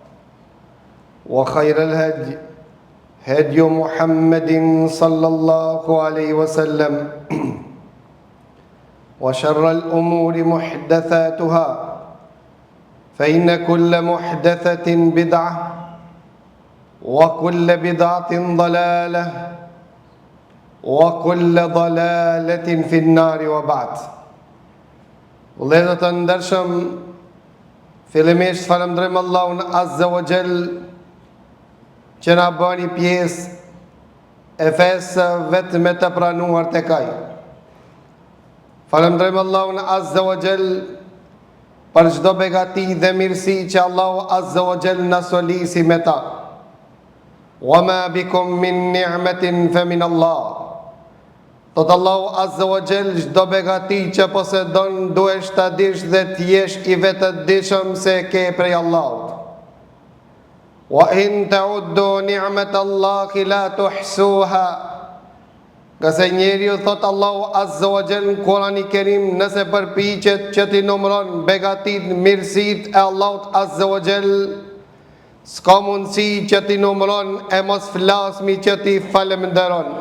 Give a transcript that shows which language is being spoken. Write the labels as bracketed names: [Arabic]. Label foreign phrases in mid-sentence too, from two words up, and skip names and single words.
[Arabic] وخير الهدي هدي محمد صلى الله عليه وسلم وشر الأمور محدثاتها فإن كل محدثة بدعة وكل بدعة ضلالة وكل ضلالة في النار وبعد. [Albanian] Vëllezër të ndershëm, fillimisht falenderojmë Allahun [Arabic] عز وجل [Albanian] që na bëni pjesë e fesë vetëm të pranuar tek Ai. Falenderojmë Allahun [Arabic] عز وجل [Albanian] për çdo begati dhe mirësi që Allahu [Arabic] عز وجل [Albanian] na solisi me ta. [Arabic] وما بكم من نعمة فمن الله. [Albanian] Thot Allahu [Arabic] عز وجل, [Albanian] çdo begati që posedon duhesh ta dish dhe t'jesh i vetëdijshëm se ke prej Allahut. [Arabic] وإن تعدوا نعمة الله لا تحصوها. [Albanian] Qase njeriu, thot Allahu [Arabic] عز وجل [Albanian] në Kur'anin e Kerim, nëse përpiqet që ti numëron begatit, mirësitë e Allahut [Arabic] عز وجل, [Albanian] s'ka mundësi që ti numëron e mos flasmi që ti falenderon.